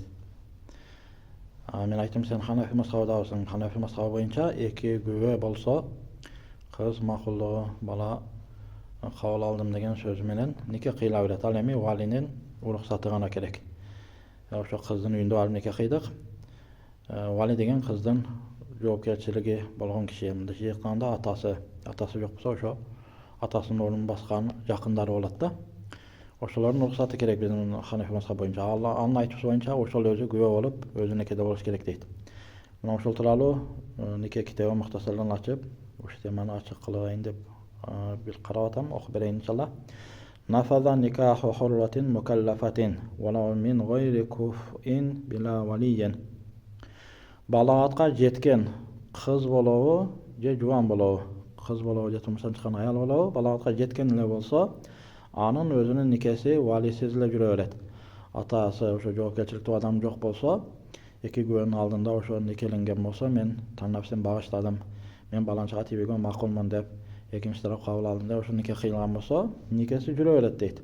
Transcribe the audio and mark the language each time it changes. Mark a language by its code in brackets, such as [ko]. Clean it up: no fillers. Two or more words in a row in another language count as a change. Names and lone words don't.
[ky] Мен айттым сен Ханефи мазхабындасың. Ханефи мазхабы боюнча эки күбө болсо кыз макулдугу бала кабыл алдым деген сөз менен нике кыйла билет. Ал эми валинин уруксаты гана керек. Шу кыздын үйүндө алып нике кыйдык. Вали деген кыздын жоопкерчилиги болгон киши. Мында жыйкканда атасы жок болсо ошо атасынын ордун баскан жакындары болот да. Ошолордун уруксаты керек биздин Ханефи мазхабы боюнча. Анын айтуусу боюнча ошол өзү күбө болуп, өзү некеде болуш керек дейт. Мына ошол тууралуу неке китебин мухтасардан ачып, ушул теманы ачык кылып айын деп бир карап атам, окуп берейин иншалла. [ar] نفذ نكاح حرة مكلفة ولو من غير كفء بلا ولي. [ky] Балагатка жеткен кыз болобу же жубан болобу, кыз болобу же турмуштан чыккан аял болобу, балагатка жеткен эле болсо, анын өзүнүн никеси валисиз эле жүрө берет. Атасы ошо жоопкерчиликтүү адам жок болсо, эки күбөнүн алдында ошо никеленген болсо, мен тандап сен багыштадым, мен баланчага тийбегенге макулмун деп экинчи тарап кабыл алдым деп ошо нике кыйылган болсо, никеси жүрө берет дейт.